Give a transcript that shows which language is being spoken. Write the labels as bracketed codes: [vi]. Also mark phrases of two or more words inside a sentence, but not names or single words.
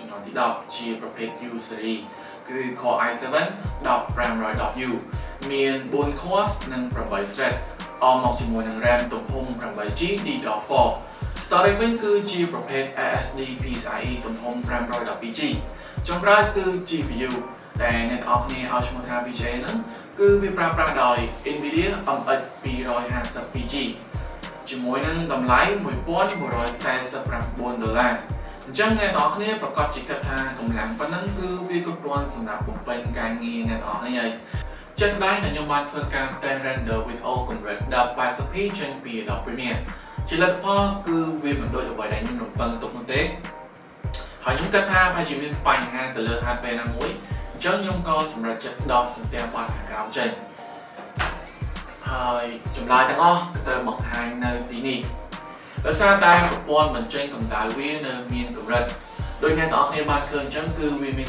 [km] នួនទី10ជាប្រភេទ U series គឺ Core i7 10510U មាន4 cores និង8 thread អមមកជាមួយនឹង RAM ទំហំ 8GB DDR4 Storage វិញគឺជាប្រភេទ SSD PCIe ទំហំ 512GB ចុងក្រោយគឺ GPU ដែលអ្នកនរគ្នាឲ្យឈ្មោះថា VGA ហ្នឹងគឺវាប្រើប្រាស់ដោយ NVIDIA MX 252Gជាមួយនឹងតម្លៃ $1149អញ្ចឹងអ្នកនរគ្នាប្រកាសជាគិតថាកម្លាំងប៉ុណ្ណឹងគឺវាគ្រប់គ្រាន់សម្រាប់បំពេញការងារអ្នកនរគ្នាហើយជាក់ស្ដែងដែលខ្ញុំបានធ្វើការ [en] test render video [km] កម្រិត 1080p ចេញពី Adobe Premiere ជាលទ្ធផលគឺវាមិនដូចអ្វីដែលខ្ញុំរំពឹងទុកនោះទេហើយខ្ញុំគិតថាប្រហែលជាមានបញ្ហាទៅលើ hardware ណាមួយអញ្ចឹងខ្ញុំក៏សម្រេចចិត្តដោះសំទះបាតខាងក្រោមចេញហើយចម្លើយទាំងអស់ក៏ត្រូវបង្ហាញនៅទីនេះដោយសារតែប្រព័ន្ធបញ្ចេញកម្ដៅវានៅមានកម្រិតដោយអ្នកទាំងអស់គ្នាបានឃើញអញ្ចឹងគឺវាមាន